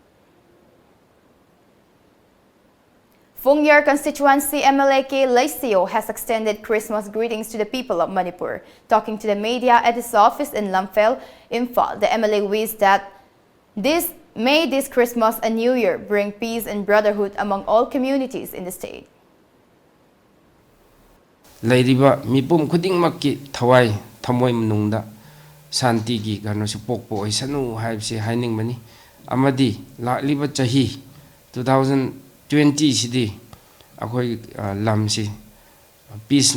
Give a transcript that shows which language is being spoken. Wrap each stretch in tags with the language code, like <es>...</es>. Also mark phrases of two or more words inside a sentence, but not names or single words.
<en>Phungyar constituency MLA K. Laisio has extended Christmas greetings to the people of Manipur. Talking to the media at his office in Lamphel, Imphal, the MLA wished that May this Christmas and New Year bring peace and brotherhood among all communities in the state.</en> <mni>Lairiba mipum khudingmakki thawai thamoi manungda santi gi ganosu pokpo isanu haibse haining mani amadi lakliba chahi 2020 sidi akoi lamsi peace</mni>